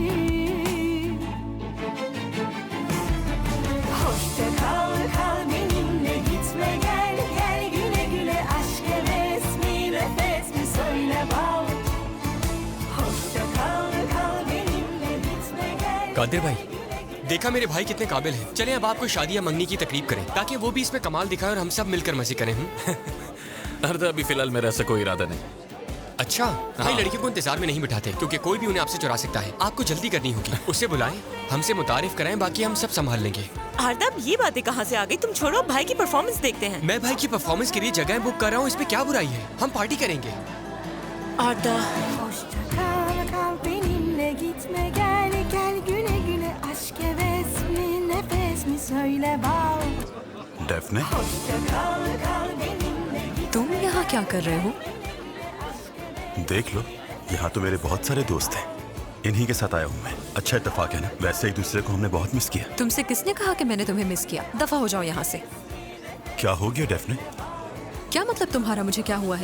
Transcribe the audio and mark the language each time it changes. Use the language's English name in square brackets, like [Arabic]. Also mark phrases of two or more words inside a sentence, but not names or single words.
[Turkish] Hoşça kal, kal benimle gitme gel, gel güle güle aşk heves mi, nefes mi söyle bal. Hoşça kal, kal benimle gitme gel. [Hindi] कादिर भाई देखा मेरे भाई कितने काबिल हैं। चलें अब आपको शादी या मंगनी की तकरीब करें ताकि वो भी इसमें कमाल दिखाए और हम सब मिलकर मजे करें। अर्दा, अभी फिलहाल मेरा ऐसा कोई इरादा नहीं। अच्छा, भाई लड़की को इंतजार में नहीं बिठाते क्योंकि कोई भी उन्हें आपसे चुरा सकता है। आपको जल्दी करनी होगी। उसे बुलाएं, हमसे मुतारिफ कराएं, बाकी हम सब संभाल लेंगे। आर्दाब, ये बातें कहाँ से आ गई? तुम छोड़ो, भाई की परफॉर्मेंस देखते हैं। मैं भाई की परफॉर्मेंस के लिए जगह बुक कर रहा हूँ, इसमें क्या बुराई है? हम पार्टी करेंगे। आर्दा, [Turkish] Hoşça kal, kal benimle gitme gel gel güle güle aşk heves mi nefes mi söyle bal. [Hindi] डेफने, [Turkish] Hoşça kal, kal benimle gitme. [Hindi] तुम यहाँ क्या कर रहे हो? देख लो, यहाँ तो मेरे बहुत सारे दोस्त हैं। इन्हीं के साथ आया हूँ मैं। अच्छा इत्तेफाक है ना? वैसे एक दूसरे को हमने बहुत मिस किया। तुमसे किसने कहा कि मैंने तुम्हें मिस किया? दफा हो जाओ यहाँ से। क्या हो गया डेफने? क्या मतलब तुम्हारा? मुझे क्या हुआ है?